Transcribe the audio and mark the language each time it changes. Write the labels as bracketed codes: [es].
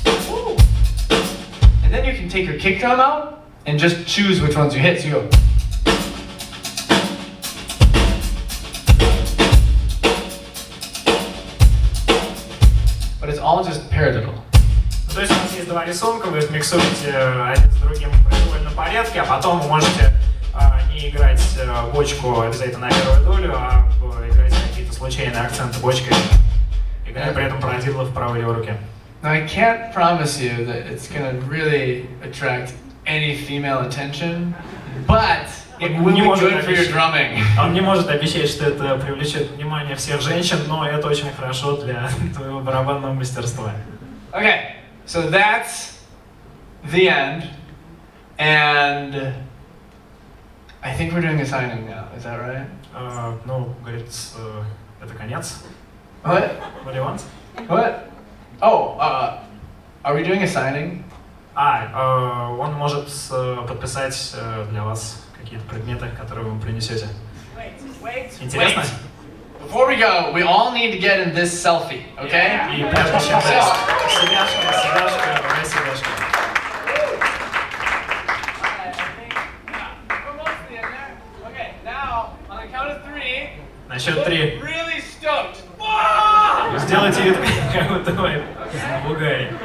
[en] Woo. And then you can take your kick drum out and just choose which ones you hit. So you go. But it's all just paradiddle. [ru] То есть у нас есть два рисунка, вы их миксуете один с другим в произвольном порядке, а потом вы можете не играть бочку обязательно на первую долю, а играть какие-то случайные акценты бочкой, играя при этом парадидло в правой левой руке. [en] Now I can't promise you that it's gonna really attract any female attention, but it will be good for your drumming. [ru] Он не может обещать, что это привлечет внимание всех женщин, но это очень хорошо для твоего барабанного мастерства. [en] Okay, so that's the end, and I think we're doing a signing now. Is that right? [ru] Ну, говорит, это конец. [en] What? What do you want? What? Oh, are we doing a signing? [ru] Он может подписать для вас какие-то предметы, которые вы принесете. Интересно? [en] Before we go, we all need to get in this selfie, okay? [ru] И прежде чем selfie. [en] Okay, now on the count of 3. [ru] На счет 3. [en] Really stoked. [ru] Сделайте вид, как будто вы в угаре.